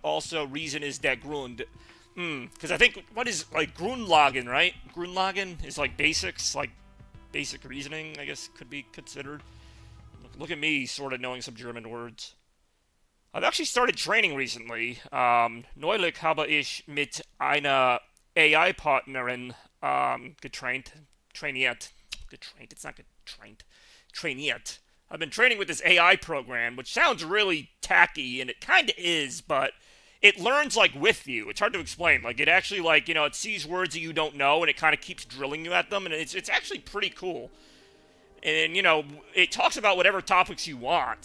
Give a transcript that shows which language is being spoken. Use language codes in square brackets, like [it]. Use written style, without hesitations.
[en] Also, reason is der Grund. Because I think, what is, like, Grundlagen, right? Grundlagen is, like, basics, like, basic reasoning, I guess, could be considered. Look at me, sort of knowing some German words. I've actually started training recently. [de] Neulich habe ich mit einer AI-Partnerin trainiert. [en] It's not getraint. Trainiert. I've been training with this AI program, which sounds really tacky, and it kind of is, but it learns, like, with you. It's hard to explain. Like, it actually, like, you know, it sees words that you don't know, and it kind of keeps drilling you at them, and it's actually pretty cool. And, you know, it talks about whatever topics you want.